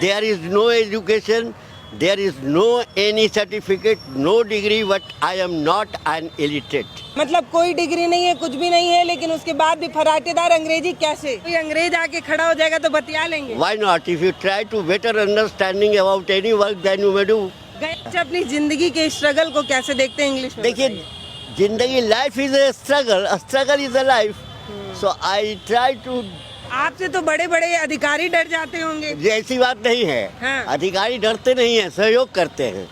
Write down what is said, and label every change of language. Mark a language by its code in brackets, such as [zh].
[en] There is no education, there is no any certificate, no degree, but I am not an illiterate. [hi] मतलब कोई degree नहीं है, कुछ भी नहीं है, लेकिन उसके बाद भी फराटेदार अंग्रेजी कैसे? कोई अंग्रेज आके खड़ा हो जाएगा तो बतिया लेंगे। [en] Why not? If you try to better understanding about any work, then you may do. [hi] गए अपनी जिंदगी के स्ट्रगल को कैसे देखते हैं इंग्लिश में? देखिए, जिंदगी [en] Life is a struggle is a life. So I try to. [hi] आपसे तो बड़े बड़े अधिकारी डर जाते होंगे। ऐसी बात नहीं है. हाँ. अधिकारी डरते नहीं है, सहयोग करते हैं.